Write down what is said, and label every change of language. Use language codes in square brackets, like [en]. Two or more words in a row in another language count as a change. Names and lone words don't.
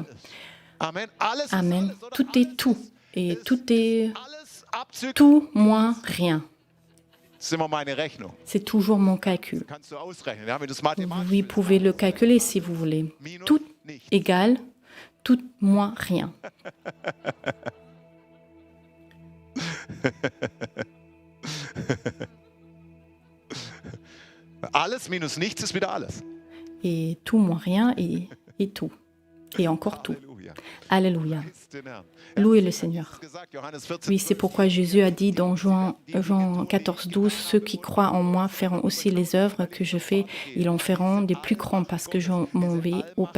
[fr] Amen. Tout est tout, et tout est tout moins rien. C'est toujours mon calcul. Vous pouvez le calculer si vous voulez. Tout égal, tout moins rien. [de] Alles minus nichts ist wieder alles. [fr] Et tout moins rien et tout. Et encore tout. Alléluia. Louez le Seigneur. Oui, c'est pourquoi Jésus a dit dans Jean 14, 12, « Ceux qui croient en moi feront aussi les œuvres que je fais, ils en feront des plus grands parce que je m'en vais au Père.